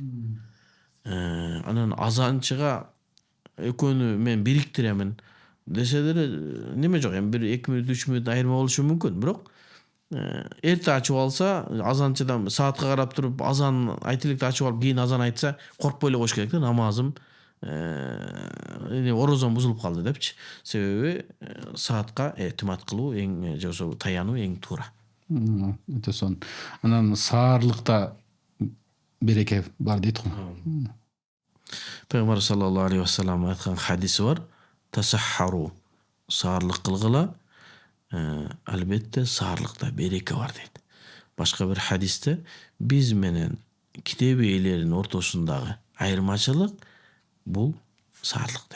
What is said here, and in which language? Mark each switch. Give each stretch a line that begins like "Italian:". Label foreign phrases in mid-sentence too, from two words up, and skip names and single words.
Kyrgyz: Анан азанчыга экөөнү мен бириктиремин десе деле неме жок, эми бир 2 мүнөт 3 мүнөт айырма болушу мүмкүн, бирок эрте ачып алса, азанчыдан саатка карап туруп азан айтылыкты ачып алып кийин азан айтса, коркпой эле коюш керек да, намазым орозом бузулуп калды депчи. Себеби саатка этимат кылуу эң же болбосо таянуу эң туура. Өтө сонун. Анан саарлыкта береке бар дейт го. Пайгамбар
Arabic: صلى الله عليه وسلم
Kyrgyz: айткан хадиси бар. Тасаххару, саарлык кылгыла. Албетте саарлыкта береке бар дейт. Башка бир хадисте биз менен китеп ээлеринин ортосундагы айырмачылык бул саарлык дейт.